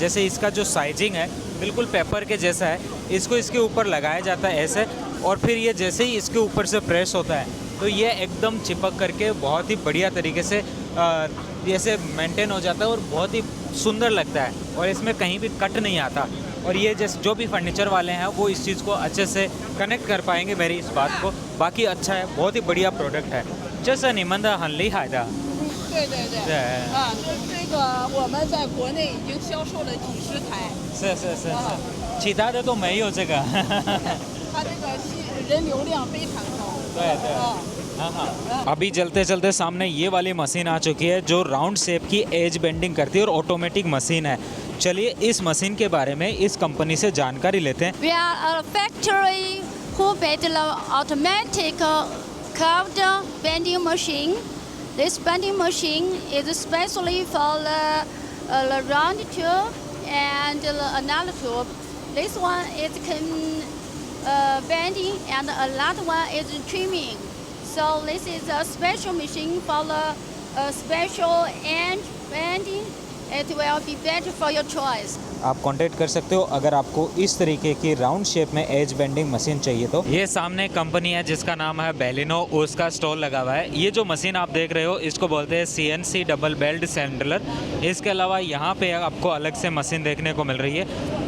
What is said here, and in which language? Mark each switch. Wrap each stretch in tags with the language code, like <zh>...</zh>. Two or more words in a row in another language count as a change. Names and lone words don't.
<hi>जैसे इसका जो साइजिंग है बिल्कुल पेपर के जैसा है, इसको इसके ऊपर लगाया जाता है ऐसे, और फिर ये जैसे ही इसके ऊपर से प्रेस होता है तो ये एकदम चिपक करके बहुत ही बढ़िया तरीके से जैसे मेंटेन हो जाता है और बहुत ही सुंदर लगता है और इसमें कहीं भी कट नहीं आता। और ये जैसे जो भी फर्नीचर वाले हैं वो इस चीज़ को अच्छे से कनेक्ट कर पाएंगे मेरी इस बात को। बाकी अच्छा है, बहुत ही बढ़िया प्रोडक्ट है।</hi> <zh>这是你们的很厉害的。对对对，对这个我们在国内已经销售了几十台，是，其他的都没有这个。它这个人流量非常高。</zh> <hi>对，हाँ हाँ। अभी चलते चलते सामने ये वाली मशीन आ चुकी है जो</hi> <en>round shape</en> <hi>की</hi> <en>edge bending</en> <hi>करती है और</hi> <en>automatic machine</en> <hi>है। चलिए इस मशीन के बारे में इस कंपनी से जानकारी लेते हैं।</hi> <en>We are a factory who built the automatic curved bending machine. This bending machine is especially for the round tube and the another tube. This one is bending and another one is trimming. So this is a special machine for the special end bending. It will be better for your choice.</en> <hi>आप कांटेक्ट कर सकते हो अगर आपको इस तरीके की</hi> <en>round shape</en> <hi>में</hi> <en>edge bending machine</en> <hi>चाहिए तो। ये सामने कंपनी है जिसका नाम है बेलिनो, उसका स्टॉल लगा हुआ है। ये जो मशीन आप देख रहे हो इसको बोलते हैं CNC</hi> <en>double belt sandler.</en> <hi>इसके अलावा यहाँ पे आपको अलग से मशीन देखने को मिल रही है।</hi>